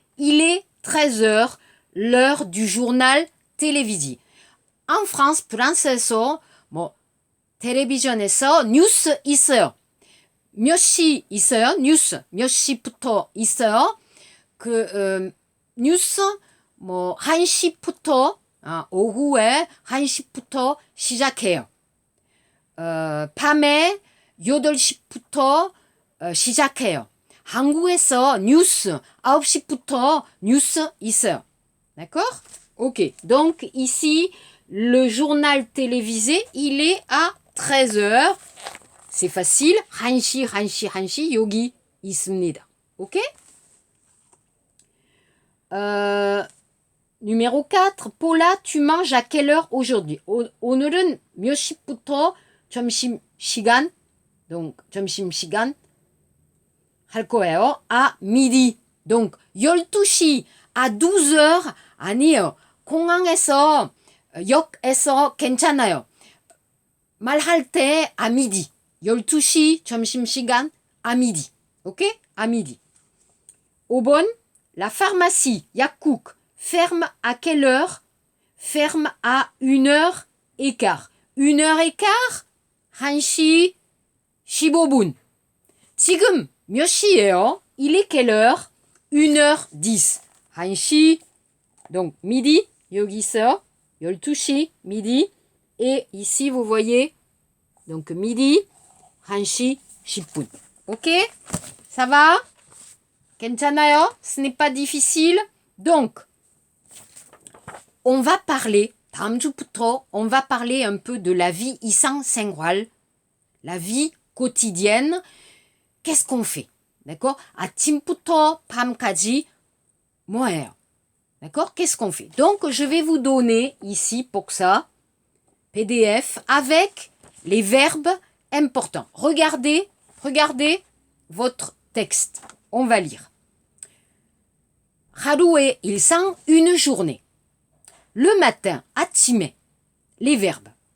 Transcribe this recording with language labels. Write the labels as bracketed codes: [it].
[fr] Il est 13h, l'heure du journal télévisé. En France, [ko] 프랑스에서 텔레비전에서 뉴스 있어요. 몇 시 있어요? 뉴스. 몇 시부터 있어요? 뉴스 1시부터 오후에 1시부터 시작해요. 밤에 8시부터 시작해요. 한국에서 뉴스 9시부터 뉴스 있어요. [fr] D'accord? Ok. Donc ici le journal télévisé, il est à 13 heures. C'est facile. [ko] 한시, 여기 있습니다. [fr] Ok? Numéro 4. Paula, tu manges à quelle heure aujourd'hui? [ko] 오늘은 몇 시부터 점심시간? Donc, 점심시간 할 거예요. [fr] à midi. [ko] Donc, 12시 à 12h 아니에요. 공항에서 역에서 괜찮아요. 말할 때 [fr] à midi. [ko] 12시 점심시간 [fr] à midi. OK? À midi. 5번, la pharmacie 약국 ferme à quelle heure? Ferme à 1h15. 1h15? [ko] 1시 15분. 지금 몇 시예요? [fr] Il est quelle heure? 1h10. [ko] 1시, [fr] donc midi, [ko] 여기 있어요. [fr] 12시, midi. Et ici, vous voyez, donc midi, [ko] 1시 10분. [fr] Ok? Ça va? [ko] 괜찮아요? [fr] Ce n'est pas difficile. Donc, on va parler, [ko] 다음 주부터, [fr] on va parler un peu de la vie [ko] 일상생활, [fr] la vie quotidienne. Qu'est-ce qu'on fait? D'accord? [ko] 아침부터 밤까지 뭐예요? [fr] D'accord? Qu'est-ce qu'on fait? Donc, je vais vous donner ici, pour ça, PDF avec les verbes importants. Regardez votre texte. On va lire. [ko] 하루의 일상, [fr] une journée. Le matin, [ko] 아침에, [fr] les verbes.